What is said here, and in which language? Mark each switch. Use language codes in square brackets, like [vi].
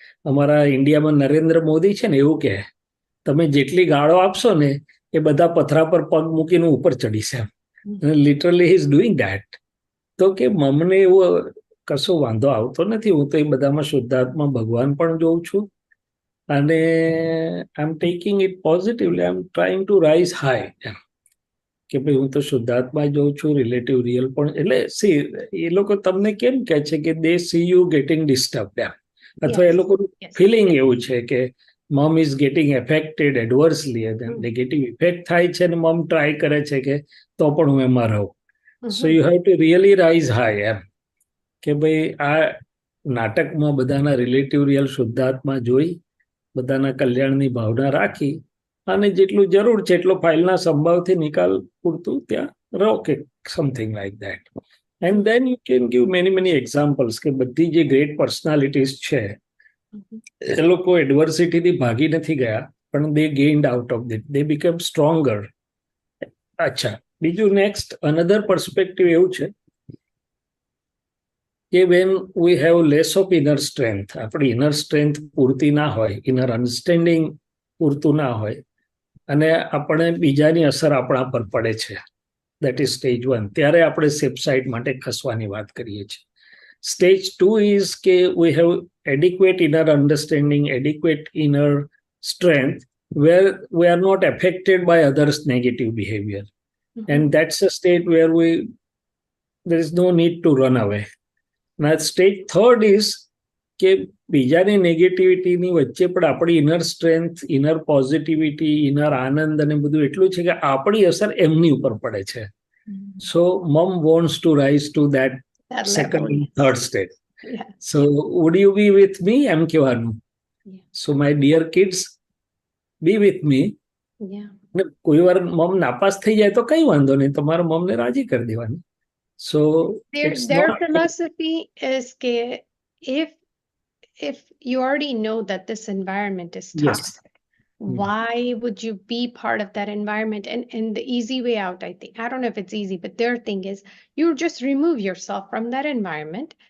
[gu] અમારા ઇન્ડિયામાં નરેન્દ્ર મોદી છે ને એવું કહે, તમે જેટલી ગાળો આપશો ને એ બધા પથરા પર પગ મૂકીને ઉપર ચડીશે. [en] Literally he is doing that. [gu] તો કે મને એવો કશો વાંધો આવતો નથી, હું તો એ બધામાં શુદ્ધાત્મા ભગવાન પણ જોઉં છું અને [en] I am taking it positively, I am trying to rise high. [gu] કે ભાઈ હું તો શુદ્ધાત્મા જોઉં છું, રિલેટિવ રિયલ પણ. એટલે સી એ લોકો તમને કેમ કહે છે કે [en] they see you getting disturb [gu] એમ, અથવા એ લોકોનું ફિલિંગ એવું છે કે [en] mum is getting affected adversely, [gu] negative effect થાય છે અને મમ ટ્રાય કરે છે કે તો પણ હું એમાં રહું. [en] so you have to really rise high [gu] એમ કે ભાઈ આ નાટકમાં બધાના રિલેટિવ રિયલ શુદ્ધાત્મા જોઈ, બધાના કલ્યાણની ભાવના રાખી અને જેટલું જરૂર છે એટલો ફાઇલના સંભાવથી નિકાલ પૂરતું ત્યાં રહો કે [en] Something like that. And then you can give many examples [gu] કે બધી જે ગ્રેટ પર્સનાલિટીઝ છે એ લોકો એડવર્સિટીથી ભાગી નથી ગયા પણ [en] they gained out of it, they became stronger. [gu] અચ્છા, બીજું નેક્સ્ટ અનધર પર્સપેક્ટિવ એવું છે કે [en] when we have less of inner strength, [gu] આપણી ઇનર સ્ટ્રેન્થ પૂરતી ના હોય, ઇનર અન્ડરસ્ટેન્ડિંગ પૂરતું ના હોય અને આપણે બીજાની અસર આપણા પર પડે છે, [en] that is stage 1. [gu] ત્યારે આપણે સેફ સાઇડ માટે ખસવાની વાત કરીએ છીએ. [en] Stage 2 is કે we have adequate inner understanding, adequate inner strength where we are not affected by others' negative behavior. And that's a state where there is no need to run away. Now stage 3rd is [gu] કે બીજાની નેગેટિવિટીની વચ્ચે પણ આપણી inner strength, inner positivity, inner આનંદ અને બધું એટલું છે કે આપણી અસર એમની ઉપર પડે છે. [en] So mum wants to rise to that second third stage. So would you be with me [gu] એમ કહેવાનું. [en] So my dear kids, be with me. [gu] કોઈ વાર મમ નાપાસ થઈ જાય તો કઈ વાંધો નહીં, તમારા મમને રાજી કરી દેવાની. સો [en] their philosophy is કે if you already know that this environment is toxic, why would you be part of that environment? And the easy way out, I think, I don't know if it's easy, but their thing is you just remove yourself from that environment.